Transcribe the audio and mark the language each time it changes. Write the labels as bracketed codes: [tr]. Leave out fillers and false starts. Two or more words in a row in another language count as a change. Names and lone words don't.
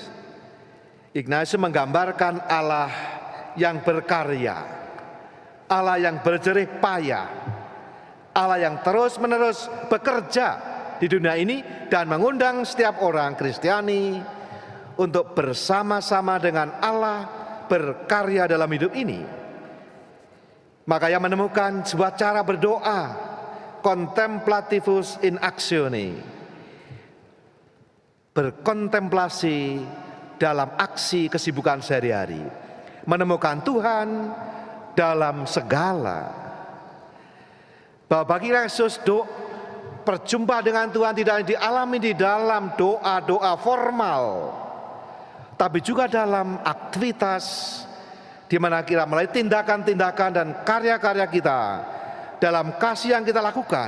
[id] Ignatius menggambarkan Allah yang berkarya, Allah yang berjerih payah, Allah yang terus-menerus bekerja di dunia ini dan mengundang setiap orang Kristiani untuk bersama-sama dengan Allah berkarya dalam hidup ini. Maka ia menemukan sebuah cara berdoa, [la] contemplativus in actione, [id] berkontemplasi dalam aksi kesibukan sehari-hari, menemukan Tuhan dalam segala. Bahwa bagi Yesus perjumpaan dengan Tuhan tidak dialami di dalam doa-doa formal, tapi juga dalam aktivitas di mana kita melalui tindakan-tindakan dan karya-karya kita dalam kasih yang kita lakukan.